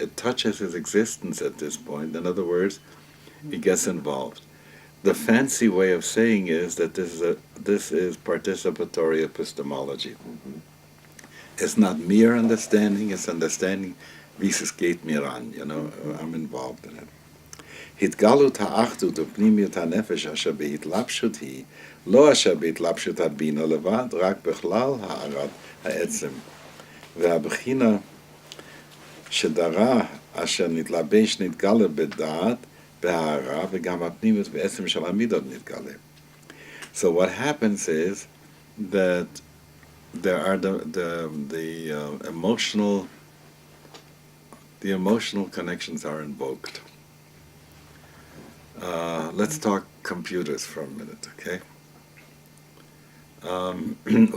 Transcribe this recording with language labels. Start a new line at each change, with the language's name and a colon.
English: It touches his existence at this point. In other words, he gets involved. The fancy way of saying is that this is participatory epistemology. It's not mere understanding, it's understanding
German: wie es geht mir an,
English: I'm involved in it.
Hebrew: התגלות האחדות ופנימיות הנפש אשר בהתלבשות היא, לא אשר בהתלבשות הבינה לבד, רק בכלל הארת העצם. והבחינה שדרה אשר נתלבש נתגלה בדעת, בהערה, וגם הפנימיות בעצם של המידות נתגלה.
English: So what happens is that there are the emotional connections are invoked. Let's talk computers for a minute, okay?